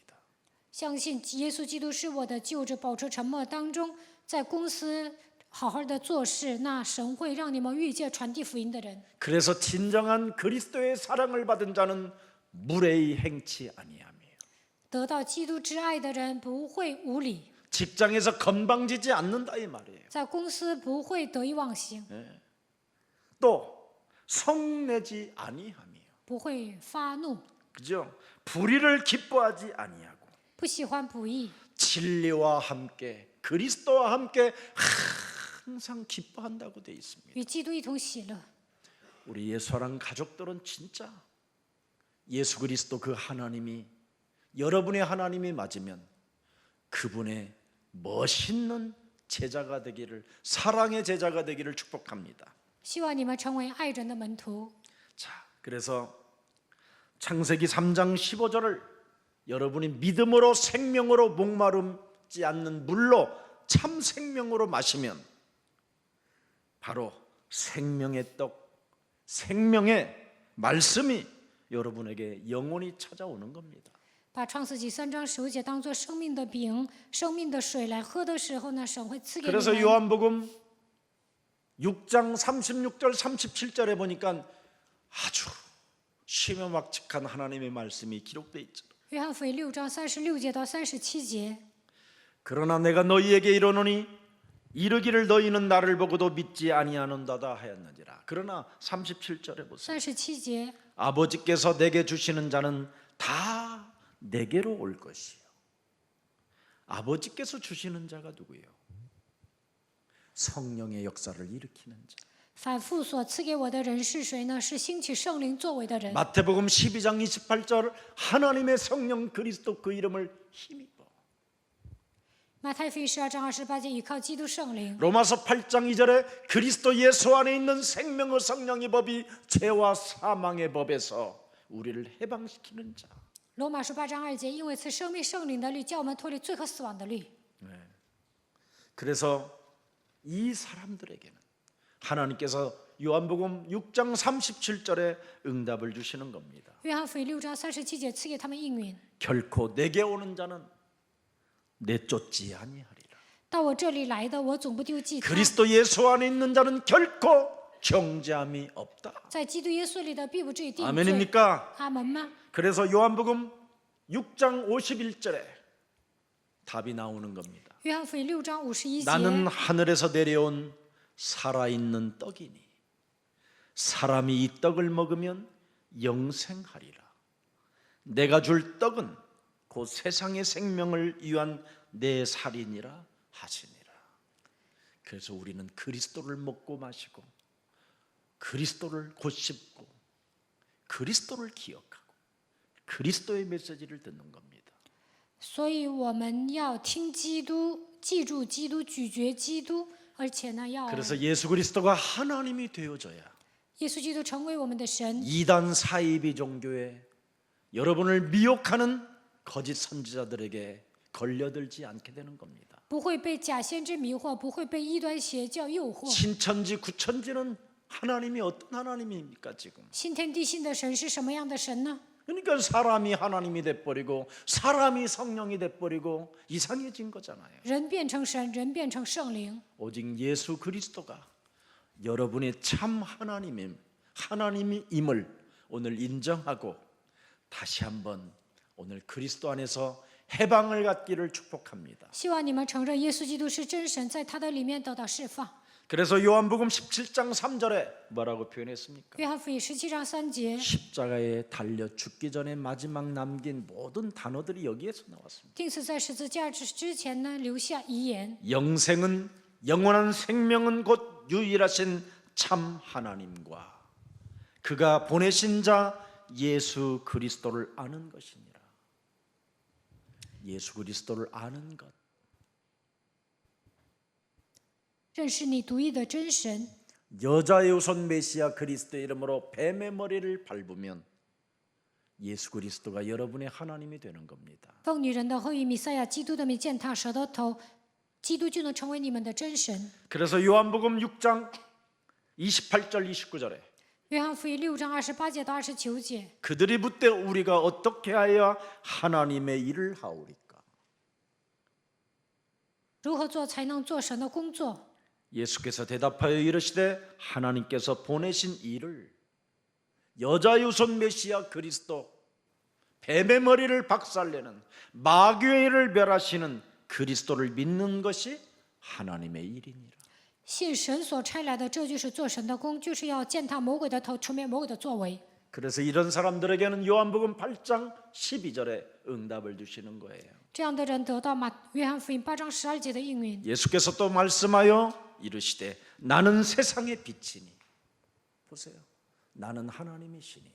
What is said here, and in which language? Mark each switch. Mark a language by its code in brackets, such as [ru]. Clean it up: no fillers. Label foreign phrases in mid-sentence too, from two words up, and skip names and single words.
[zh] 相信耶稣基督是我的救主，保持沉默当中，在公司好好的做事，那神会让你们遇见传递福音的人。 [ko] 그래서 진정한 그리스도의 사랑을 받은 자는 무례히 행치 아니하며 [zh] 得到基督之爱的人不会无礼， [ko] 직장에서 건방지지 않는다 이 말이에요. [zh] 在公司不会得意忘形， [ko] 또 성내지 아니하며 [zh] 不会发怒， [ko] 그죠? 불의를 기뻐하지 아니하고 [zh] 不喜欢不义， [ko] 진리와 함께 그리스도와 함께 항상 기뻐한다고 돼 있습니다. [zh] 与基督一同喜乐。 [ko] 우리 예수랑 가족들은 진짜 예수 그리스도 그 하나님이 여러분의 하나님이 맞으면 그분의 멋있는 제자가 되기를 사랑의 제자가 되기를 축복합니다. [zh] 希望你们成为爱人的门徒。 [ko] 자, 그래서 창세기 3장 15절을 여러분이 믿음으로 생명으로 목마름지 않는 물로 참 생명으로 마시면 바로 생명의 떡, 생명의 말씀이 여러분에게 영원히 찾아오는 겁니다. [zh] 把创世纪3章15节当作生命的饼、生命的水来喝的时候呢，神会赐给你 [ko] 그래서 [zh] 们。 [ko] 요한복음 6장 36절 37절에 보니까 아주 심오막측한 하나님의 말씀이 기록되어 있죠. [zh] 约翰福音6章36节到37节。 [ko] 그러나 내가 너희에게 이르노니 이르기를 너희는 나를 보고도 믿지 아니하는도다 하였느니라. 그러나 37절에 보세요. [zh] 37节， [ko] 아버지께서 내게 주시는 자는 다 내게로 올 것이요. 아버지께서 주시는 자가 누구예요? 성령의 역사를 일으키는 자. [zh] 反复所赐给我的人是谁呢？是兴起圣灵作为的人。 [ko] 마태복음 12장 28절 하나님의 성령 그리스도 그 이름을 힘입어. [zh] 马太福音12章28节，依靠基督圣灵。 [ko] 로마서 8장 2절에 그리스도 예수 안에 있는 생명의 성령의 법이 죄와 사망의 법에서 우리를 해방시키는 자. [zh] 罗马书8章2节，因为赐生命圣灵的律，叫我们脱离罪和死亡的律。 [ko] 그래서 이 사람들에게는 하나님께서 요한복음 6장 37절에 응답을 주시는 겁니다. [zh] 约翰福音6章37节，赐给他们应允。 [ko] 결코 내게 오는 자는 내쫓지 아니하리라. [zh] 到我这里来的，我总不丢弃他。 [ko] 그리스도 예수 안에 있는 자는 결코 정죄함이 없다. [zh] 在基督耶稣里的，必不至于定罪。 [ko] 아멘입니까? [zh] 阿门吗？ [ko] 그래서 요한복음 6장 51절에 답이 나오는 겁니다. [zh] 约翰福音6章51 [ko] 나는 [zh] 节， [ko] 하늘에서 내려온 살아있는 떡이니 사람이 이 떡을 먹으면 영생하리라. 내가 줄 떡은 곧 세상의 생명을 위한 내 살이니라 하시니라. 그래서 우리는 그리스도를 먹고 마시고 그리스도를 곧씹고 그리스도를 기억하고 그리스도의 메시지를 듣는 겁니다. [zh] 所以我们要听基督，记住基督，咀嚼基督，而且呢，要 [ko] 그래서 예수 그리스도가 하나님이 되어져야 [zh] 耶稣基督成为我们的神。 [ko] 이단 사이비 종교에 여러분을 미혹하는 거짓 선지자들에게 걸려들지 않게 되는 겁니다. [zh] 不会被假先知迷惑，不会被异端邪教诱惑。 [ko] 신천지 구천지는 하나님이 어떤 하나님입니까 지금? [zh] 新天地信的神是什么样的神呢？ [ko] 그러니까 사람이 하나님이 돼버리고 사람이 성령이 돼버리고 이상해진 거잖아요. [zh] 人变成神，人变成圣灵。 [ko] 오직 예수 그리스도가 여러분의 참 하나님임을 오늘 인정하고 다시 한번 오늘 그리스도 안에서 해방을 갖기를 축복합니다. [zh] 希望你们承认耶稣基督是真神，在他的里面得到释放。 [ko] 그래서 요한복음 17장 3절에 뭐라고 표현했습니까? [zh] 约翰福音17章3节， [ko] 십자가에 달려 죽기 전에 마지막 남긴 모든 단어들이 여기에서 나왔습니다. [zh] 钉死在十字架之前呢，留下遗言。 [ko] 영생은 영원한 생명은 곧 유일하신 참 하나님과 그가 보내신 자 예수 그리스도를 아는 것이니라. 예수 그리스도를 아는 것. [zh] 认识你独一的真神， [ko] 여자의 우선 메시아 그리스도의 이름으로 뱀의 머리를 밟으면 예수 그리스도가 여러분의 하나님이 되는 겁니다. [zh] 奉女人的后裔弥赛亚基督的名践踏蛇的头，基督就能成为你们的真神。 [ko] 그래서 요한복음 6장 28절 29절에 [zh] 约翰福音6章28节到29节， [ko] 그들이 묻되 우리가 어떻게 하여야 하나님의 일을 하오리까? [zh] 如何做才能做神的工作？ [ko] 예수께서 대답하여 이르시되 하나님께서 보내신 이를 여자의 우선 메시아 그리스도 뱀의 머리를 박살내는 마귀의 일을 멸하시는 그리스도를 믿는 것이 하나님의 일이니라. [zh] 信神所差来的，这就是做神的工，就是要践踏魔鬼的头，除灭魔鬼的作为。 [ko] 그래서 이런 사람들에게는 요한복음 8장 12절에 응답을 주시는 거예요. [zh] 这样的人得到约翰福音8章12节的应允。 [ko] 예수께서 또 말씀하여 이르시되 나는 세상의 빛이니. 보세요. 나는 하나님이시니.